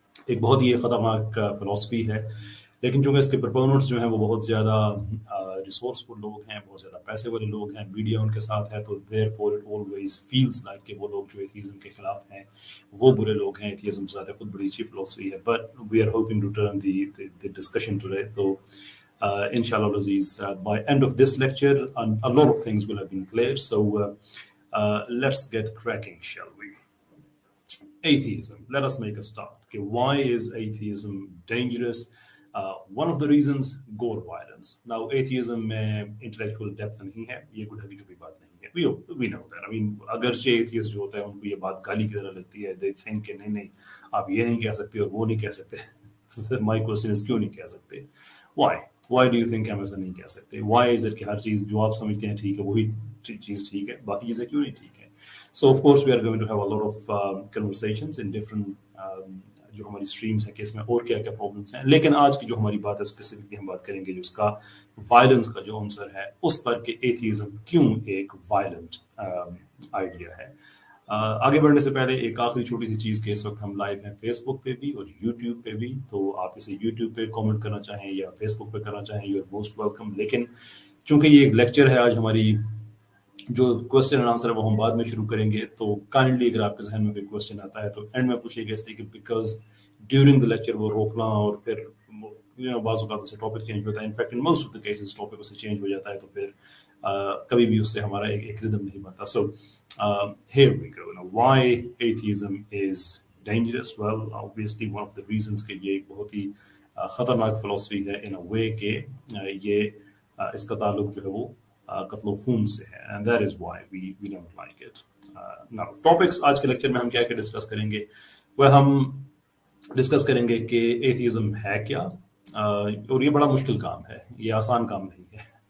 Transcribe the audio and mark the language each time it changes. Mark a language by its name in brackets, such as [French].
[Hindi] एक बहुत ही खतरनाक फिलॉसफी है, लेकिन जो इसके प्रोपोनेंट्स जो हैं वो बहुत ज़्यादा रिसोर्सफुल लोग हैं, बहुत ज़्यादा पैसे वाले लोग हैं, मीडिया उनके साथ है, तो [English] therefore it always feels like [Hindi] कि वो लोग जो एथीज्म के खिलाफ हैं वो बुरे लोग हैं। एथीज्म ज़्यादा खुद बड़ी अच्छी फिलॉसफी है, [English] But we are hoping to turn the discussion today. तो inshallah Aziz, by end of this lecture a lot of things will have been clear, so let's get cracking, shall we? Atheism, let us make a start. Okay, why is atheism dangerous? One of the reasons, gore violence. [Hindi] Now atheism में intellectual depth नहीं है, ये कोई ढकी छुपी बात नहीं है। [English] we know that. I mean, [Hindi] अगरचे atheist जो होता है उनको ये बात गाली की तरह लगती है। [English] They think [Hindi] कि नहीं आप ये नहीं कह सकते और वो नहीं कह सकते। [English] So my question is, [Hindi] क्यों नहीं कह सकते? [English] Why do you think [Hindi] हम ऐसा नहीं कह सकते? [English] Why is it [Hindi] कि हर चीज़ जो आप समझते हैं ठीक है वही चीज़ ठीक है, बाकी चीज़ें क्यों नहीं ठीक है? [English] So of course we are going to have a lot of conversations in different [Hindi] जो हमारी स्ट्रीम्स हैं कि इसमें और क्या क्या प्रॉब्लम्स हैं। लेकिन आज की जो हमारी बात है, स्पेसिफिकली हम बात करेंगे जो उसका वायलेंस का जो आंसर है उस पर कि एथीज्म क्यों एक वायलेंट आइडिया है। आगे बढ़ने से पहले एक आखिरी छोटी सी चीज़ कि इस वक्त हम लाइव हैं फेसबुक पे भी और यूट्यूब पे भी, तो आप इसे यूट्यूब पे कमेंट करना चाहें या फेसबुक पे करना चाहें, [English] You are most welcome. [Hindi] लेकिन चूंकि ये एक लेक्चर है आज, हमारी जो क्वेश्चन एंड आंसर है वो हम बाद में शुरू करेंगे, तो काइंडली अगर आपके जहन में कोई क्वेश्चन आता है तो एंड में पूछिएगा, इसलिए कि [English] because during the lecture [Hindi] वो रोकना और फिर बाज़ औक़ात से टॉपिक चेंज होता है। [English] in fact in most of the cases [Hindi] topic उससे चेंज हो जाता है, तो फिर कभी भी उससे हमारा एक रिदम नहीं बनता। [English] So here we go. Now, why atheism is dangerous? Well, obviously one of the reasons [Hindi] कि ये एक बहुत ही खतरनाक फिलॉसफी है [English] in a way [Hindi] कि ये इसका ताल्लुक जो है वो कत्ल खून से है, [English] and that is why we don't like it. [Hindi] Now, topics आज के लेक्चर में हम क्या क्या डिस्कस करेंगे? वह हम डिस्कस करेंगे कि एथीज्म है क्या, और ये बड़ा मुश्किल काम है, ये आसान काम नहीं है।